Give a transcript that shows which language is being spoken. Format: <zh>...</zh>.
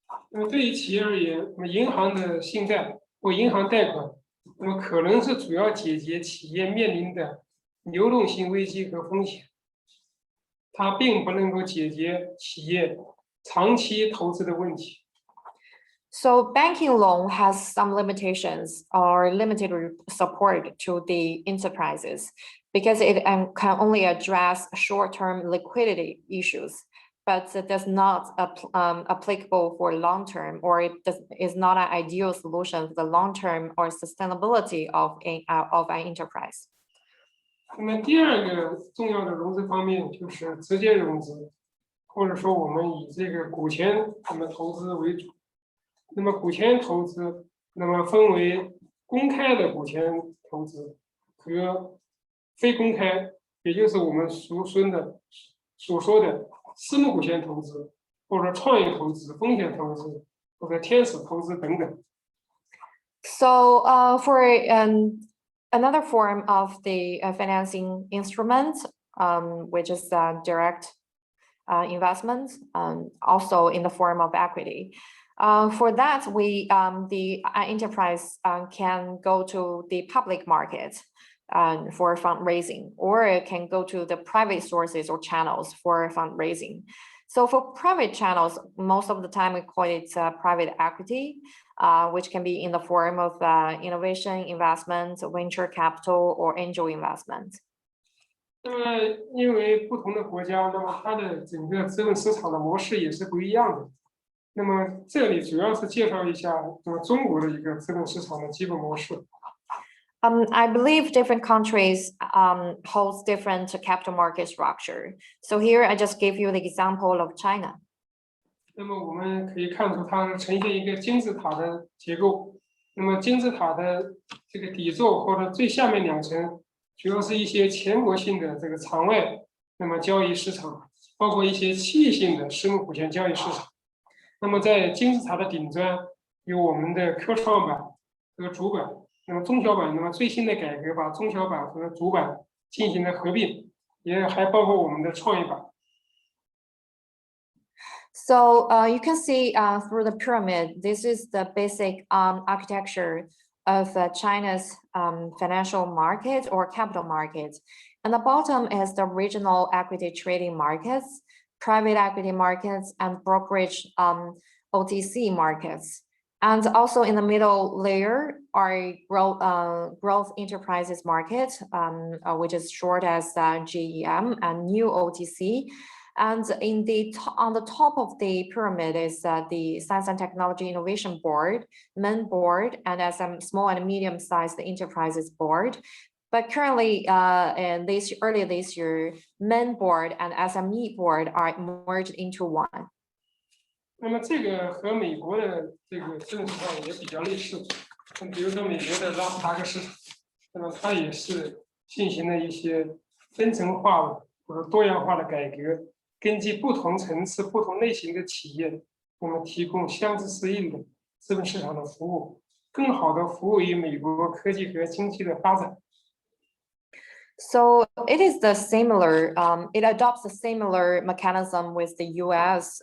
<zh>那么对于企业而言，那么银行的信贷或银行贷款，那么可能是主要解决企业面临的流动性危机和风险，它并不能够解决企业长期投资的问题。</zh> <en>So banking loan has some limitations or limited support to the enterprises because it can only address short-term liquidity issues, but it does not applicable for long-term, or is not an ideal solution for the long-term or sustainability of an enterprise.</en> <zh>那么第二个重要的融资方面就是直接融资，或者说我们以这个股权投资为主。那么股权投资，那么分为公开的股权投资和非公开，也就是我们所说的私募股权投资，或者创业投资、风险投资或者天使投资等等。</zh> <en>So for another form of the financing instrument, which is direct investment, also in the form of equity. For that, the enterprise can go to the public market for fundraising, or it can go to the private sources or channels for fundraising. So for private channels, most of the time we call it private equity, which can be in the form of innovation investment, venture capital, or angel investment.</en> <zh>那么，因为不同的国家，那么它的整个资本市场的模式也是不一样的。那么这里主要是介绍一下中国的一个资本市场的基本模式。</zh> <en>I believe different countries holds different capital market structure. So here I just give you the example of China.</en> <zh>那么我们可以看出它呈现一个金字塔的结构。那么金字塔的这个底座或者最下面2层，主要是一些全国性的这个场外那么交易市场，包括一些区域性的私募股权交易市场。那么在金字塔的顶端有我们的科创板和主板，那么中小板，那么最新的改革把中小板和主板进行了合并，也还包括我们的创业板。</zh> <en>So you can see through the pyramid, this is the basic architecture of China's financial market or capital market. And the bottom is the regional equity trading markets, private equity markets, and brokerage OTC markets. And also in the middle layer are growth enterprises market, which is short as GEM, and new OTC. And on the top of the pyramid is the Science and Technology Innovation Board, MIN board, and SM small and medium-sized enterprises board. But currently, earlier this year, MIN board and SME board are merged into one.</en> <zh>那么这个和美国的这个资本市场也比较类似，比如说美国的纳斯达克市场，那么它也是进行了一些分层化或者多样化的改革。根据不同层次、不同类型的企业，我们提供相似适应的资本市场的服务，更好的服务于美国科技和经济的发展。</zh> <en>So it is the similar, it adopts a similar mechanism with the U.S.</en>